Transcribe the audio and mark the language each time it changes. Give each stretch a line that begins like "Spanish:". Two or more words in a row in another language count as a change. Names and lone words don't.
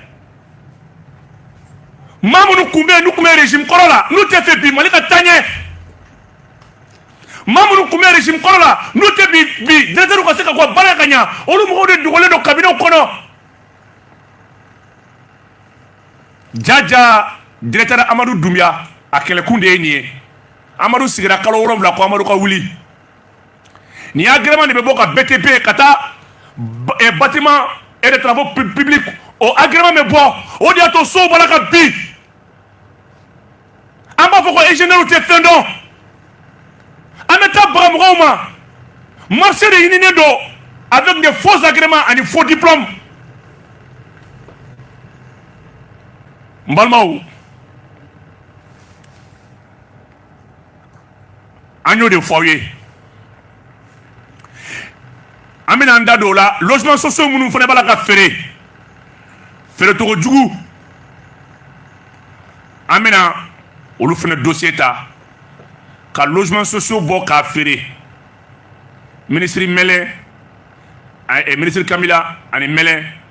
Bambara: maa minnu kun bɛ yen n'u kun bɛ régime kɔrɔ la n'u tɛ fɛ bi Mali ka taa ɲɛ maa minnu kun bɛ régime kɔrɔ la n'u tɛ bi directeur ka se ka bɔ baara ka ɲɛ olu mɔgɔw de dogolen don cabinet kɔnɔ jaja directeur Amadou Doumbia a kɛlɛkun de ye nin ye Amadou sigira kalo 7 ko Amadou ka wuli nin agrément de bɛ bɔ ka BTP ka taa
French: bâtiment et des travaux publics
Bambara: o agrément bɛ bɔ o de y'a to sow bɔra ka bin an b'a fɔ ko ingénieur tɛ fɛn dɔn an bɛ taa baga mɔgɔw ma marché de ɲininen don
French: avec des faux agréments
Bambara: ani
French: faux diplômes
Bambara: n balimaw an y'o de fɔ aw ye an bɛna an da don o la
French: logement sociaux
Bambara: minnu fana b'a la ka feere togo jugu an bɛna olu fana dossier ta ka
French: logement sociaux
Bambara: bɔ k'a feere ministre Mɛlɛ ministre Kamila ani Mɛlɛ